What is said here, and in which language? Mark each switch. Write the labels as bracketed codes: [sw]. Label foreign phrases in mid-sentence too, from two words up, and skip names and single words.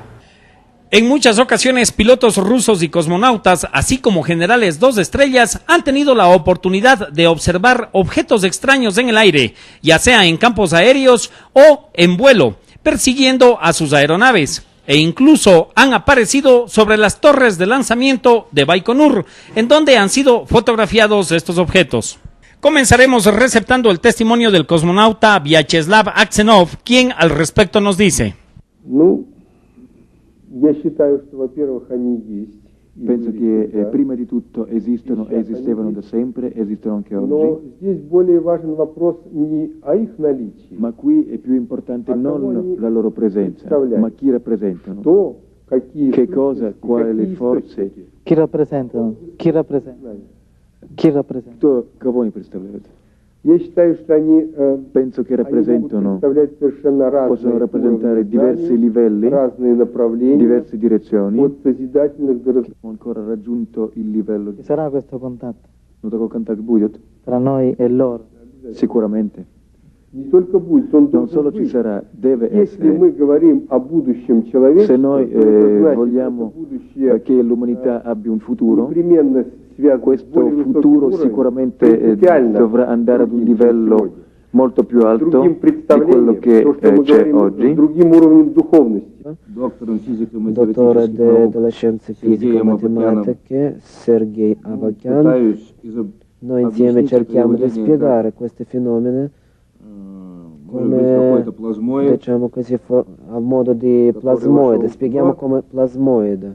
[es] En muchas ocasiones, pilotos rusos y cosmonautas, así como generales 2 estrellas, han tenido la oportunidad de observar objetos extraños en el aire, ya sea en campos aéreos o en vuelo, persiguiendo a sus aeronaves. E incluso han aparecido sobre las torres de lanzamiento de Baikonur, en donde han sido fotografiados estos objetos. Comenzaremos receptando el testimonio del cosmonauta Vyacheslav Aksenov, quien al respecto nos dice: [ru] Я считаю, что, во-первых, они есть. [it] Penso che prima di tutto esistono, esistevano da sempre, esistono anche [ru] Но [it] oggi. [ru] здесь более важен вопрос не о их наличии, [it] Ma qui è più importante non la loro presenza, ma chi rappresentano. [ru] то, какие [it] Che cosa, quali le [ru] какие [it] forze, [ru] источники. [it] Chi rappresentano? Chi rappresenta? Chi rappresenta? [ru] кто, кого они представляют. Я считаю, что они [it] Penso che rappresentano, [ru] представлять совершенно разные [it] possono rappresentare [ru] уровни [it] diversi [ru] знаний, [it] livelli, [ru] разные направления, [it] diverse direzioni. [ru] от созидательных до [it] Abbiamo ancora raggiunto il livello Ci sarà questo contatto [ru] no такой контакт будет? [it] tra noi e loro? Sicuramente. [ru] не только будет, он [it] Non [ru] должен [it] solo ci [ru] быть. [it] sarà, deve [ru] Если [it] essere. [ru] мы говорим о будущем [it] Se [ru] человечества, [it] noi [ru] то это значит, [it] vogliamo [ru] что будущее [it] che l'umanità abbia un futuro, [ru] непременно связано с [it] questo [ru] более высоким [it] futuro [ru] уровнем, [it] sicuramente [ru] принципиально [it] dovrà andare ad un [ru] другим, чем [it] livello [ru] сегодня. [it] molto più alto [ru] Другим [it] di quello [ru] представлением, [it] che [ru] то, что мы [it] c'è [ru] говорим, с [it] oggi. [ru] другим уровнем духовности. [it] Dottore delle scienze fisico-matematiche Sergei Avakyan. Noi insieme cerchiamo di spiegare questi fenomeni come, diciamo così, a modo di plasmoide, spieghiamo come plasmoide.